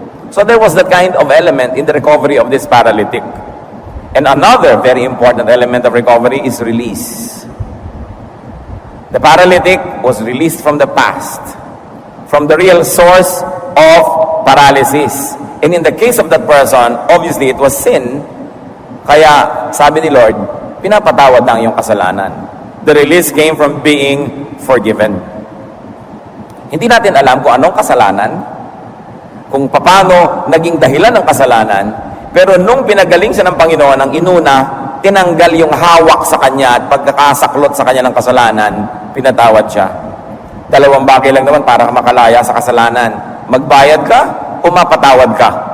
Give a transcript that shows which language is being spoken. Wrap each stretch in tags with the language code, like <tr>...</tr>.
<en>So there was that kind of element in the recovery of this paralytic. And another very important element of recovery is release. The paralytic was released from the past, from the real source of paralysis. And in the case of that person, obviously it was sin.</en> <tl>Kaya, sabi ni Lord, pinapatawad na ang iyong kasalanan.</tl> <en>The release came from being forgiven.</en> <tl>Hindi natin alam kung anong kasalanan, kung paano naging dahilan ng kasalanan, pero nung pinagaling siya ng Panginoon, ang inuna, tinanggal yung hawak sa kanya at pagkakasaklot sa kanya ng kasalanan, pinatawad siya. Dalawang bagay lang naman para makalaya sa kasalanan. Magbayad ka o mapatawad ka.</tl>